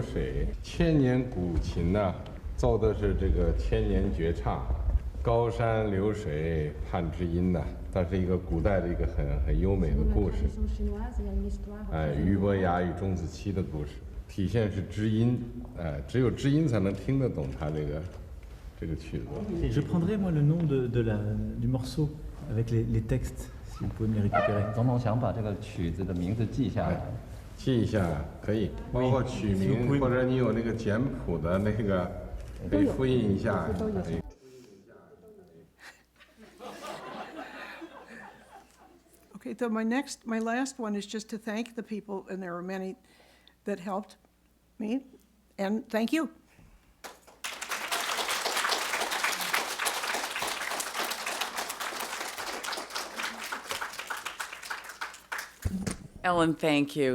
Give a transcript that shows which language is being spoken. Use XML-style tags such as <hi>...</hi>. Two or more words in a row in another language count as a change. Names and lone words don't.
<zh>流水就是高山流水，千年古琴呐、 奏的是这个千年绝唱，高山流水盼知音呐、它是一个古代的一个很优美的故事，俞伯牙与钟子期的故事，体现是知音，只有知音才能听得懂它这个曲子。</zh> <fr>Je prendrai moi le nom du morceau avec les textes, si vous pouvez me les récupérer.</fr> <zh>总统想把这个曲子的名字记下来。记一下可以，包括曲名或者你有那个简谱的那个，可以复印一下。可以</zh> <en>Okay, so my last one is just to thank the people, and there are many that helped me, and thank you. Ellen, thank you.</en>